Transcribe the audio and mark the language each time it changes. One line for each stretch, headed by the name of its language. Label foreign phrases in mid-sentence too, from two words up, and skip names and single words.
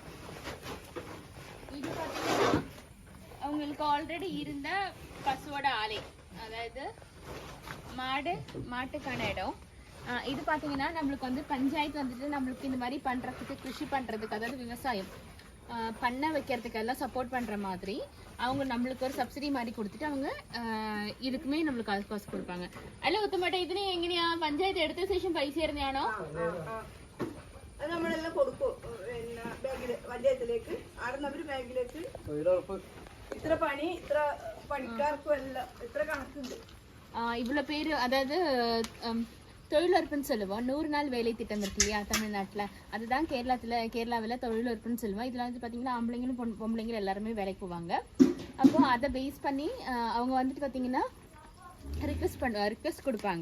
Tamil: இது பார்த்தீங்கன்னா அவங்களுக்கு ஆல்ரெடி இருந்த பசுவோட ஆலை, அதாவது மாட்டுக்கான இடம். இது பார்த்தீங்கன்னா நம்மளுக்கு வந்து பஞ்சாயத்து வந்துட்டு நம்மளுக்கு இந்த மாதிரி பண்ணுறதுக்கு, கிருஷி பண்ணுறதுக்கு, அதாவது விவசாயம் பண்ண வைக்கிறதுக்கெல்லாம் சப்போர்ட் பண்ணுற மாதிரி அவங்க நம்மளுக்கு ஒரு சப்சிடி மாதிரி கொடுத்துட்டு அவங்க இதுக்குமே நம்மளுக்கு அது காசு கொடுப்பாங்க.
Malayalam: അല്ല ഉത്തമട്ടെ ഇതിന് എങ്ങനെയാ പഞ്ചായത്ത് എടുത്ത ശേഷം പൈസ തരുന്നതാണോ? നമ്മളെല്ലാം കൊടുക്കും. ബാങ്കില് പഞ്ചായത്തിലേക്ക് ആടുന്നവര് ബാങ്കിലേക്ക് ഇത്ര പണി ഇത്ര പണിക്കാർക്കും എല്ലാം ഇത്ര കണക്കുണ്ട്.
Tamil: இவ்வளோ பேர் அதாவது தொழிலுறப்புன்னு சொல்லுவோம். 100 நாள் வேலை திட்டம் இருக்கு இல்லையா தமிழ்நாட்டில், அதுதான் கேரளாவில் தொழிலுறப்புன்னு சொல்லுவோம். இதில் வந்து பார்த்தீங்கன்னா ஆம்பளைங்களும் பொம்பளைங்களும் எல்லாருமே வேலைக்கு போவாங்க. அப்போது அதை பேஸ் பண்ணி அவங்க வந்துட்டு பார்த்தீங்கன்னா ரிக்வெஸ்ட் கொடுப்பாங்க.